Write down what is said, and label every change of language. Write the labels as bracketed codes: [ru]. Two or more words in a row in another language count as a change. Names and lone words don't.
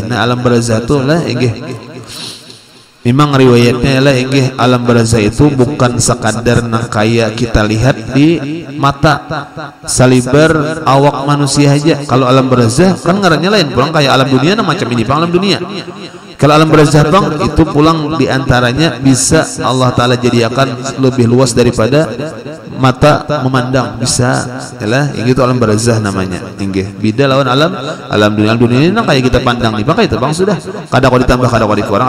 [bjn] Nah, alam barzah itu lah inggih memang riwayatnya lah inggih alam barzah itu bukan sekadar nang kaya kita lihat di mata saliber awak manusia aja. Kalau alam barzah kan ngarannya lain pulang kayak alam dunia nah macam ini bang alam dunia. Kalau alam barzah bang itu pulang diantaranya bisa Allah Ta'ala jadikan lebih luas daripada mata memandang, bisa yalah itu alam barzah namanya. Inggih beda lawan alam dunia. Alam dunia ini nah kayak kita pandang nih bang itu bang sudah kadang kalau ditambah kadang kalau dikurang.